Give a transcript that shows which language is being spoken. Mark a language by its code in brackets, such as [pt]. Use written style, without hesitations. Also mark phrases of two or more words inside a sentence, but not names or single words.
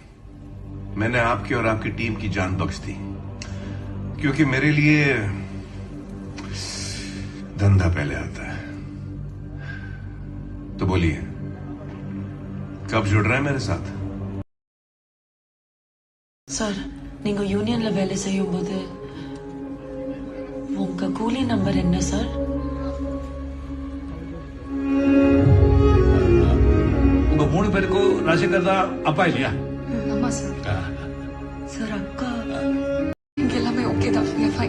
[hi] मैंने आपकी और आपकी टीम की जान बख्श दी, क्योंकि मेरे लिए धंधा पहले आता है। तो बोलिए, कब जुड़ रहे हैं मेरे साथ? [ta] சார் நீங்க யூனியன்ல வேலை செய்யும் போது உங்க கூலி நம்பர் என்ன சார்? உங்க 3 பேருக்கும் ராஜசேகர் தான் அப்பா இல்லையா? ஆமா சார். சார் அக்கா இங்க எல்லாமே ஓகே தான். ஃபைன்.